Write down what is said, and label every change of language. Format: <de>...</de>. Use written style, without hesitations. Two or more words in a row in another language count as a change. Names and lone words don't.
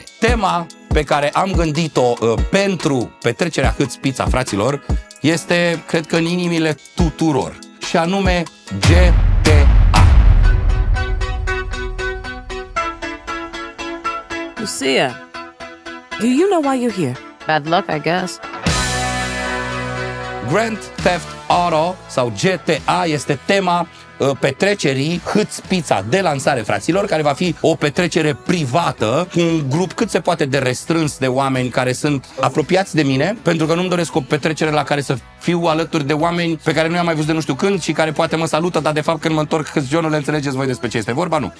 <ro>Tema pe care am gândit-o pentru petrecerea Hâț Pizza, fraților, este, cred că, în inimile tuturor. Și anume GTA. Lucia,</ro> <en>do you know why you're here? Bad luck, I guess.</en> <ro>Grand Theft Auto sau GTA este tema petrecerii Hâț Pizza de lansare, fraților, care va fi o petrecere privată cu un grup cât se poate de restrâns de oameni care sunt apropiați de mine, pentru că nu-mi doresc o petrecere la care să fiu alături de oameni pe care nu i-am mai văzut de nu știu când și care poate mă salută, dar de fapt când mă întorc Hâț-Jonurile, înțelegeți voi despre ce este vorba, nu.</ro>